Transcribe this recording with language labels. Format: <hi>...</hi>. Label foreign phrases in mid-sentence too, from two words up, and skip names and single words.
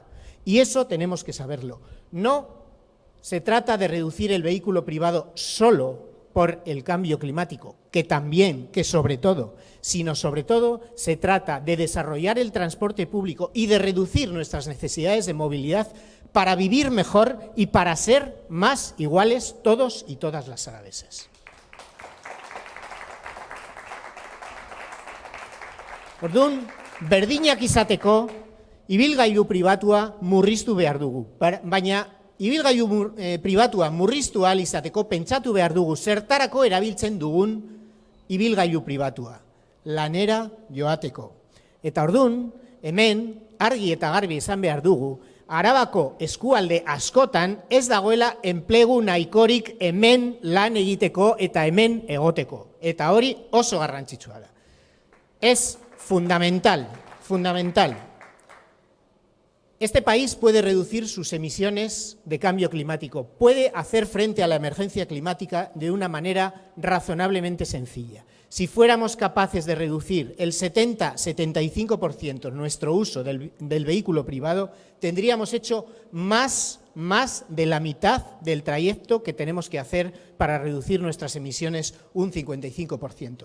<es>Y eso tenemos que saberlo. No se trata de reducir el vehículo privado solo por el cambio climático, que también, que sobre todo, sino sobre todo se trata de desarrollar el transporte público y de reducir nuestras necesidades de movilidad para vivir mejor y para ser más iguales todos y todas las arabeses.</es> <eu>Orduan, berdinak izateko, ibilgailu pribatua murriztu behar dugu, baina ibilgailu pribatua murriztu ahal izateko pentsatu behar dugu zertarako erabiltzen dugun ibilgailu pribatua, lanera joateko. Eta orduan, hemen argi eta garbi esan behar dugu, Arabako eskualde askotan ez dagoela enplegu nahikorik hemen lan egiteko eta hemen egoteko. Eta hori oso garrantzitsua da.</eu> <es>Es fundamental. Este país puede reducir sus emisiones de cambio climático, puede hacer frente a la emergencia climática de una manera razonablemente sencilla. Si fuéramos capaces de reducir el 70-75% nuestro uso del vehículo privado, tendríamos hecho más de la mitad del trayecto que tenemos que hacer para reducir nuestras emisiones un 55%.</es>